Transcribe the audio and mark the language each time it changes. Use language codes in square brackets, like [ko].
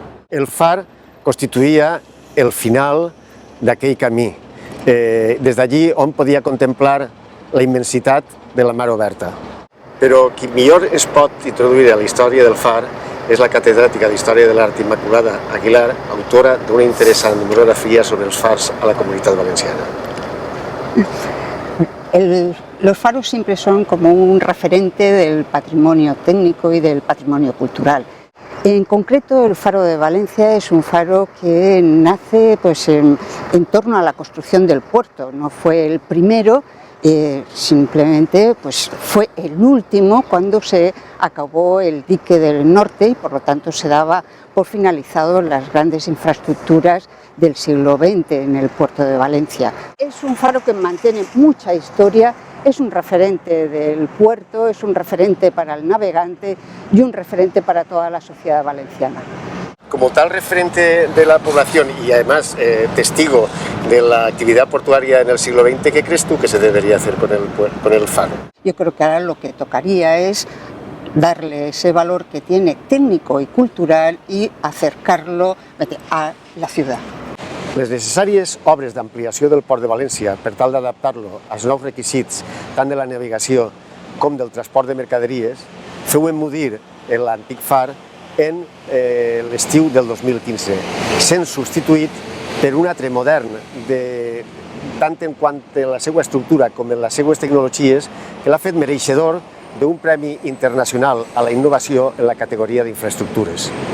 [ca] El far constituïa el final d'aquell camí, des d'allí on podia contemplar la immensitat de la mar oberta. Però qui millor es pot introduir a la història del far és la catedràtica d'Història de l'Art Immaculada Aguilar, autora d'una interessant monografia sobre els fars a la Comunitat Valenciana. [es] Los faros siempre son como un referente del patrimonio técnico y del patrimonio cultural. En concreto, el Faro de Valencia es un faro que nace en torno a la construcción del puerto. No fue el primero, simplemente fue el último cuando se acabó el dique del norte y por lo tanto se daba por finalizado las grandes infraestructuras del siglo XX en el puerto de Valencia. Es un faro que mantiene mucha historia, es un referente del puerto, es un referente para el navegante y un referente para toda la sociedad valenciana. Como tal referente de la población y además testigo de la actividad portuaria en el siglo XX, ¿qué crees tú que se debería hacer con el faro? Yo creo que ahora lo que tocaría es darle ese valor que tiene técnico y cultural y acercarlo a la ciudad. [ca] Les necessàries obres d'ampliació del Port de València per tal d'adaptar-lo als nous requisits tant de la navegació com del transport de mercaderies feu emmudir l'antic far en l'estiu del 2015, sent substituït per un altre modern tant en quant a la seva estructura com en les seues tecnologies, que l'ha fet mereixedor d'un premi internacional a la innovació en la categoria d'infraestructures.